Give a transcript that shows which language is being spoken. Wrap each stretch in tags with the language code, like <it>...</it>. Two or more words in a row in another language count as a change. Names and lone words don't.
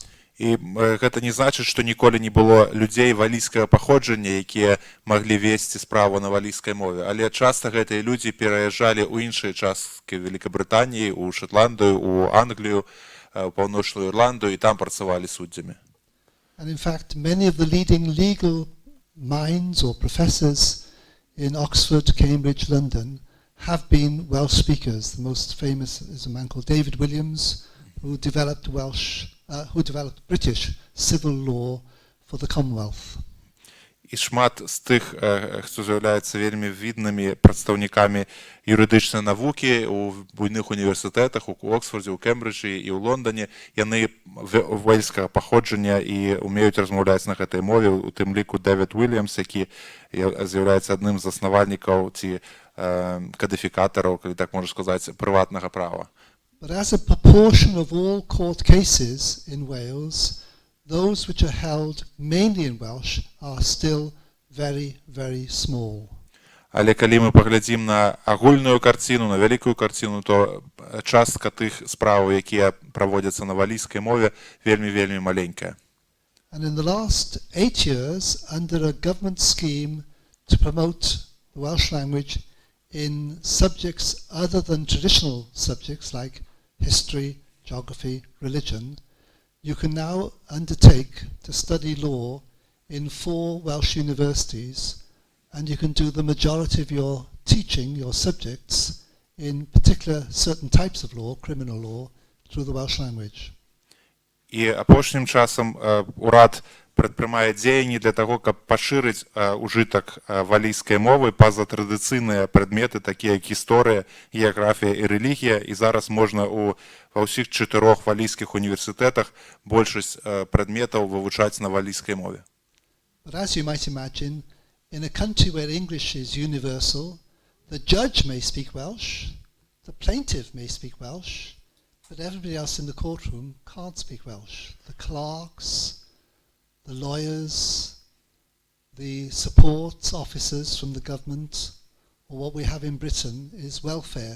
<be>І гэта не значыць, што ніколі не было людзей валійскага паходжання, якія маглі весці справу на валійскай мове. Але часта гэтыя людзі пераязджалі ў іншыя часткі Великабрытаніі, у Шотландыю, у Англію, у Паўночную Ірландыю, і там працавалі суддзямі.</be> <en>And in fact, many of the leading legal minds or professors in Oxford, Cambridge, London have been Welsh speakers. The most famous is a man called David Williams, who developed British civil law for the Commonwealth.</en> <uk>І шмат з тих, хто з'являються вельмі відними представниками юридичної науки у буйних університетах, у Оксфорді, у Кембриджі і у Лондоні, яны вельського походження і вміють розмовляти на гэтай мові, у тим ліку Девід Вільямс, який з'являється одним з основників ці кодифікаторів, коли так можна сказати, приватного права.</uk> <en>But as a proportion of all court cases in Wales, those which are held mainly in Welsh are still very, very small.</en> <be>Але калі мы паглядзім на агульную карціну, на вялікую карціну, то частка тых справаў, якія праводзяцца на валійскай мове, вельмі маленькая.</be> <en>And in the last 8 years, under a government scheme to promote the Welsh language in subjects other than traditional subjects like history, geography, religion, you can now undertake to study law in 4 Welsh universities, and you can do the majority of your teaching, your subjects, in particular certain types of law, criminal law, through the Welsh language.</en> <be>І апошнім часам урад прадпрымае дзеянні для таго, каб пашырыць ужытак валійскай мовы па-за традыцыйныя прадметы, такія як гісторыя, геаграфія і рэлігія. І зараз можна ва ўсіх 4 валійскіх універсітэтах большасць прадметаў вывучаць на валійскай мове.</be> <en>But as you might imagine, in a country where English is universal, the judge may speak Welsh, the plaintiff may speak Welsh, but everybody else in the courtroom can't speak Welsh. The clerks, the lawyers, the support officers from the government, or what we have in Britain is welfare.</en>